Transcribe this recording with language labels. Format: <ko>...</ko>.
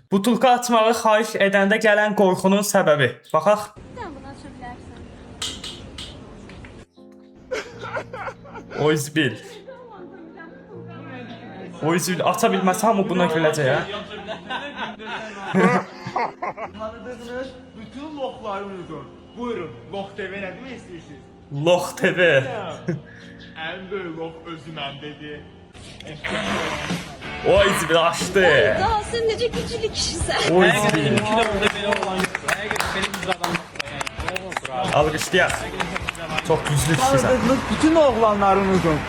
<az>Butulka açmağı xahiş edəndə gələn qorxunun səbəbi. Baxaq.</az> <tr>Sen bunu açabilirsin.</tr> <az>Oy zibil. Oy zibil. Aça bilməsəm o buna güləcək ha. Tanıdığınız bütün loxları unudun. Buyurun, lox TV nə demək istəyirsiniz? Lox TV. Ən böyük lox özüməm dedi. Oy zibil açdı. Daha sen nece güçlü kişisin. Oy zibil. Alqışlayaq. Çox güclü kişisən. Tanıdığınız bütün oğlanları unudun.</az>